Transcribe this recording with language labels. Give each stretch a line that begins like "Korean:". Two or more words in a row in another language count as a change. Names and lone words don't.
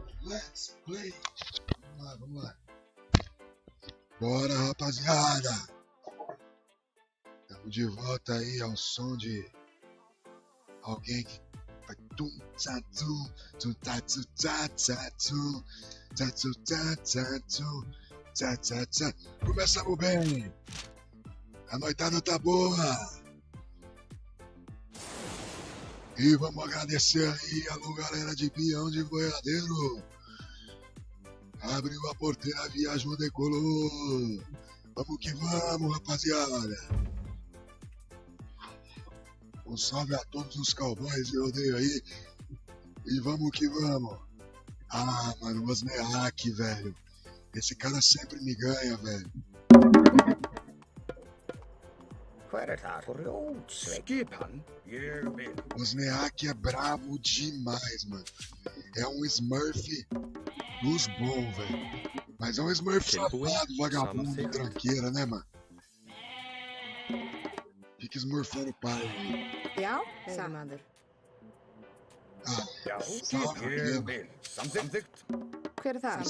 English: Let's play.
Portuguese: Vamos lá. Bora, rapaziada. Estamos de volta aí ao som de alguém que vai tum tsa tum tum tsa tsu tsa tsa tum tsa tsu tsa tsa tum tsa tsa tsa. Começamos bem. A noitada tá boa. E vamos agradecer aí, alô galera de Pião de Boiadeiro. Abriu a porteira, a viagem decolou. Vamos que vamos, rapaziada. Um salve a todos os cowboys que eu odeio aí. E vamos que vamos. Ah, mano, o Osneak, velho. Esse cara sempre me ganha, velho.
Icelandic: Hver þar? Grjótsveinn. Skipan? Ég vil.
Portuguese: Osneak é bravo demais, mano. É um Smurf dos bons, velho. Mas é um Smurf safado, vagabundo, tranqueira, né, mano? Fica smurfando o pai.
Icelandic: Já, veiðimaður. Ah, Já,
Portuguese: salve
Icelandic: ég
Portuguese: mesmo.
Icelandic: vil. Samþykkt. Hver er það?